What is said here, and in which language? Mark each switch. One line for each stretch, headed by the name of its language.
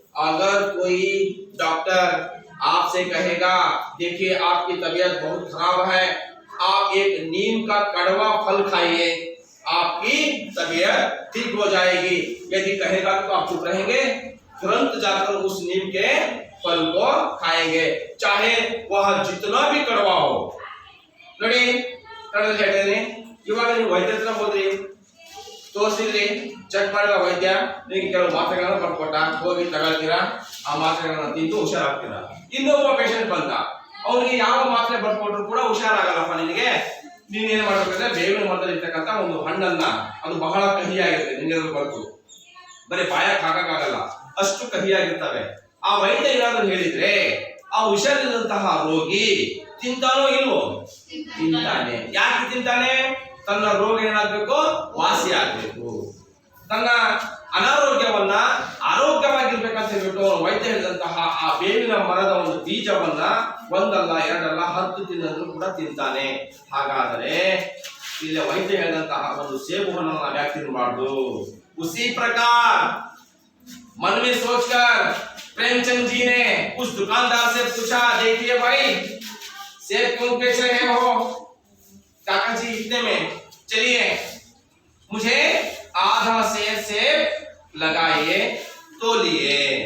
Hindi: अगर कोई डॉक्टर आपसे कहेगा देखिए आपकी तबीयत बहुत खराब है, आप एक नीम का कड़वा फल खाइए, आपकी तबीयत ठीक हो जाएगी, यदि कहेगा तो आप चुप रहेंगे? तुरंत जाकर उस नीम के फल को खाएंगे, चाहे वह जितना भी कड़वा हो।
Kannada: ನೋಡಿ ಕಡಲೆ ಹೇಳಿದ್ರೆ ಇವಾಗ ನೀವು ವೈದ್ಯರ ಹತ್ರ ಹೋದ್ರಿ, ತೋರಿಸಿದ್ರಿ, ಚೆಕ್ ಮಾಡಿದ ವೈದ್ಯ ನಿಮಗೆ ಕೆಲವು ಮಾತ್ರೆಗಳನ್ನ ಬರ್ಕೊಟ್ಟ, ಹೋಗಿ ತಗೊಳ್ತೀರಾ, ಆ ಮಾತ್ರೆಗಳನ್ನ ತಿಂದು ಹುಷಾರಾಗ್ತೀರಾ। ಇನ್ನೊಬ್ಬ ಪೇಷಂಟ್ ಬಂದ, ಅವ್ರಿಗೆ ಯಾವ ಮಾತ್ರೆ ಬರ್ಕೊಟ್ರು ಕೂಡ ಹುಷಾರಾಗಲ್ಲಪ್ಪ, ನೀನ್ ಏನ್ ಮಾಡ್ಬೇಕಂದ್ರೆ ಬೇವಿನ ಮರದಲ್ಲಿ ಇರ್ತಕ್ಕಂಥ ಒಂದು ಹಣ್ಣನ್ನ, ಅದು ಬಹಳ ಕಹಿಯಾಗಿರುತ್ತೆ, ನಿಮಗೆ ಬರ್ತು, ಬರೀ ಬಾಯಕ್ಕೆ ಹಾಕಕ್ಕಾಗಲ್ಲ, ಅಷ್ಟು ಕಹಿಯಾಗಿರ್ತವೆ। ಆ ವೈದ್ಯ ಏನಾದ್ರು ಹೇಳಿದ್ರೆ ಆ ಹುಷಾರಿಲ್ಲದಂತಹ ರೋಗಿ ತಿಂತಾನೋ ಇಲ್ವೋ? ತಿಂತಾನೆ। ಯಾಕೆ ತಿಂತಾನೆ? ತನ್ನ ರೋಗ ಏನಾಗಬೇಕು? ವಾಸಿ ಆಗ್ಬೇಕು, ತನ್ನ ಅನಾರೋಗ್ಯವನ್ನ ಆರೋಗ್ಯವಾಗಿರ್ಬೇಕಂತ ಹೇಳ್ಬಿಟ್ಟು ವೈದ್ಯ ಹೇಳಿದಂತಹ ಆ ಬೇವಿನ ಮರದ ಒಂದು ಬೀಜವನ್ನ ಒಂದಲ್ಲ ಎರಡಲ್ಲ 10 ದಿನದಲ್ಲೂ ಕೂಡ ತಿಂತಾನೆ। ಹಾಗಾದರೆ ಇಲ್ಲಿ ವೈದ್ಯ ಹೇಳಿದಂತಹ ಒಂದು ಸೇಬು ಹಣ್ಣನ್ನು ನಾವು ಯಾಕೆ ತಿನ್ನಬಾರ್ದು?
Hindi: उसी प्रकार मन में सोचकर प्रेमचंद जी ने उस दुकानदार से पूछा, देखिए भाई सेब क्यों बेच रहे हो? काका जी इतने में, चलिए मुझे आधा सेब लगाइए, तो लिए।